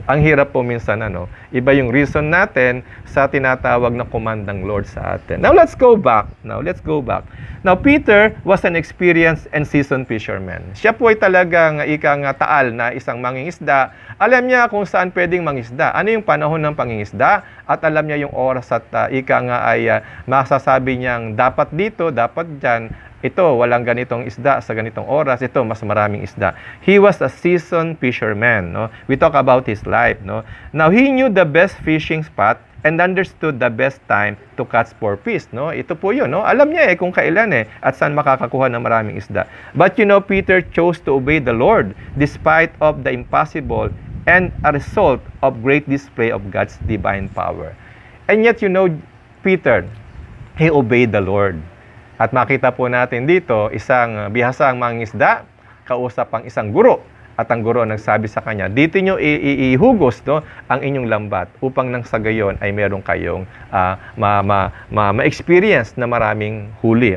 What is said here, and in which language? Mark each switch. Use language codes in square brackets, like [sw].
[tl] Ang hirap po minsan, iba yung reason natin sa tinatawag na command ng Lord sa atin. [en] Now, let's go back. Now, Peter was an experienced and seasoned fisherman. [tl] Siya po ay talagang taal na isang mangingisda. Alam niya kung saan pwedeng mangisda. Ano yung panahon ng pangingisda? At alam niya yung oras at masasabi niyang dapat dito, dapat dyan. Ito, walang ganitong isda sa ganitong oras. Ito, mas maraming isda. [en] He was a seasoned fisherman. No? We talk about his life. No? Now, he knew the best fishing spot and understood the best time to catch for fish. [tl] No? Ito po yun. No? Alam niya kung kailan at saan makakakuha ng maraming isda. [en] But Peter chose to obey the Lord despite of the impossible and a result of great display of God's divine power. And yet, Peter, he obeyed the Lord. [tl] At makita po natin dito, isang bihasang mangingisda, kausap ang isang guro. At ang guro nagsabi sa kanya, dito nyo ihugos ang inyong lambat upang nang sa gayon ay meron kayong ma-experience na maraming huli.